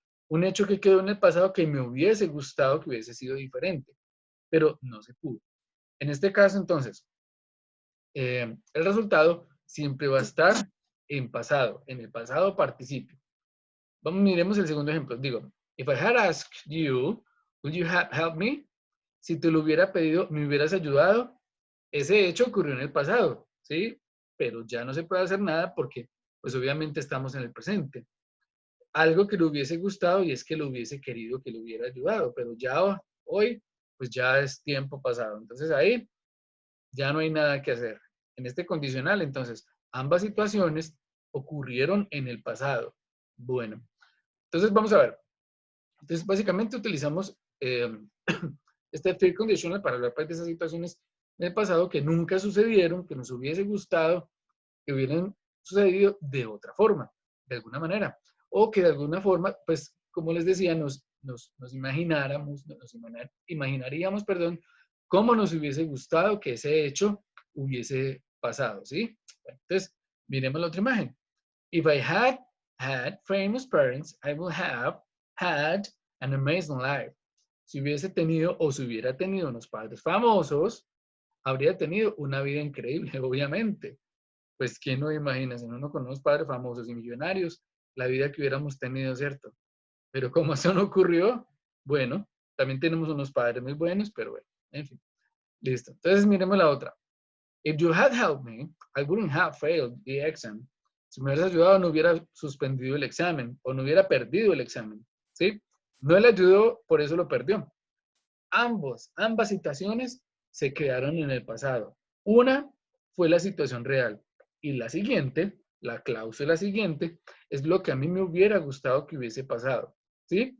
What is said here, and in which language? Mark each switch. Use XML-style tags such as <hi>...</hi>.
<es>Un hecho que quedó en el pasado que me hubiese gustado que hubiese sido diferente, pero no se pudo. En este caso, entonces, el resultado siempre va a estar en el pasado participio. Vamos, miremos el segundo ejemplo. Digo,</es> <en>if I had asked you, would you have helped me?</en> <es>Si te lo hubiera pedido, ¿me hubieras ayudado? Ese hecho ocurrió en el pasado, ¿sí? Pero ya no se puede hacer nada porque, pues obviamente estamos en el presente. Algo que le hubiese gustado y es que lo hubiese querido que le hubiera ayudado, pero ya hoy, pues ya es tiempo pasado. Entonces ahí ya no hay nada que hacer. En este condicional, entonces, ambas situaciones ocurrieron en el pasado. Bueno, entonces vamos a ver. Entonces, básicamente utilizamos este third conditional para hablar pues, de esas situaciones en el pasado que nunca sucedieron, que nos hubiese gustado que hubieran sucedido de otra forma, de alguna manera. O que de alguna forma, pues, como les decía, nos imagináramos, imaginaríamos, perdón, cómo nos hubiese gustado que ese hecho hubiese pasado, ¿sí? Entonces, miremos la otra imagen.</es> <en>If I had famous parents, I would have had an amazing life.</en> <es>Si hubiese tenido o si hubiera tenido unos padres famosos, habría tenido una vida increíble, obviamente. Pues, ¿quién no imagina? Si no, no con unos padres famosos y millonarios, la vida que hubiéramos tenido, ¿cierto? Pero como eso no ocurrió, bueno, también tenemos unos padres muy buenos, pero bueno, en fin. Listo. Entonces, miremos la otra.</es> <en>If you had helped me, I wouldn't have failed the exam.</en> <es>Si me hubieras ayudado, no hubiera suspendido el examen o no hubiera perdido el examen, ¿sí? No le ayudó, por eso lo perdió. Ambas situaciones se quedaron en el pasado. Una fue la situación real y la siguiente, la cláusula siguiente, es lo que a mí me hubiera gustado que hubiese pasado, ¿sí?</es>